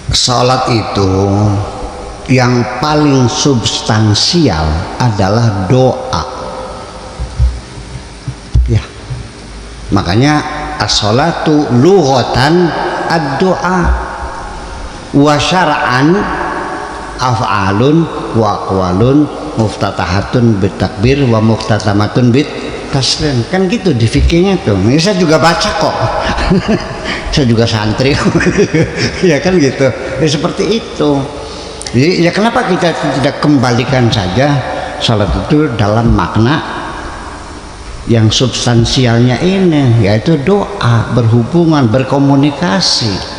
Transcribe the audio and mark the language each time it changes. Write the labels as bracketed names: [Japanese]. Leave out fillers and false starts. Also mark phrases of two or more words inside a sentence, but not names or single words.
[Indonesian] Sholat itu yang paling substansial adalah doa. Ya, makanya [Arabic] الصلاة لغة الدعاء وشرعا أفعال وأقوال مفتتحة بالتكبير ومفتتمة بالتسليم. [Indonesian] Kan gitu di fikihnya tuh. Ini saya juga baca kok. Saya juga santri. Ya kan gitu. Ya seperti itu. Jadi ya kenapa kita tidak kembalikan saja salat itu dalam makna yang substansialnya ini, yaitu doa, berhubungan, berkomunikasi.